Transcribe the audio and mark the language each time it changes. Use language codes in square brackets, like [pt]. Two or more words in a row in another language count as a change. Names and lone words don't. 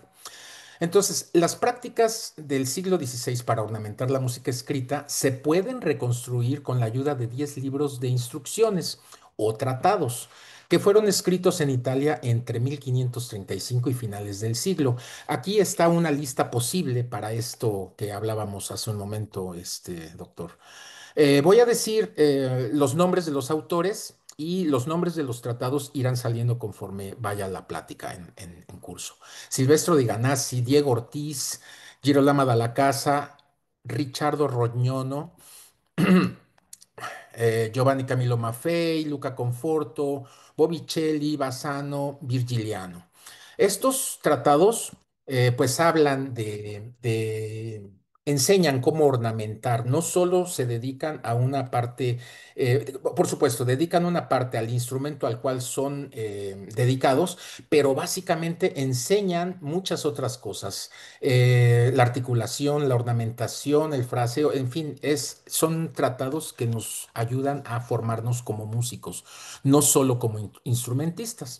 [es] Entonces, las prácticas del siglo XVI para ornamentar la música escrita se pueden reconstruir con la ayuda de 10 libros de instrucciones o tratados que fueron escritos en Italia entre 1535 y finales del siglo. Aquí está una lista posible para esto que hablábamos hace un momento, doctor. Voy a decir los nombres de los autores y los nombres de los tratados irán saliendo conforme vaya la plática en curso. Silvestro di Ganassi, Diego Ortiz, Girolamo Dalla Casa, Ricciardo Rognoni, Giovanni Camillo Maffei, Luca Conforto, Botticelli, Bassano, Virgiliano. Estos tratados pues hablan enseñan cómo ornamentar, no solo se dedican a una parte, por supuesto, dedican una parte al instrumento al cual son dedicados, pero básicamente enseñan muchas otras cosas, la articulación, la ornamentación, el fraseo, en fin, son tratados que nos ayudan a formarnos como músicos, no solo como instrumentistas.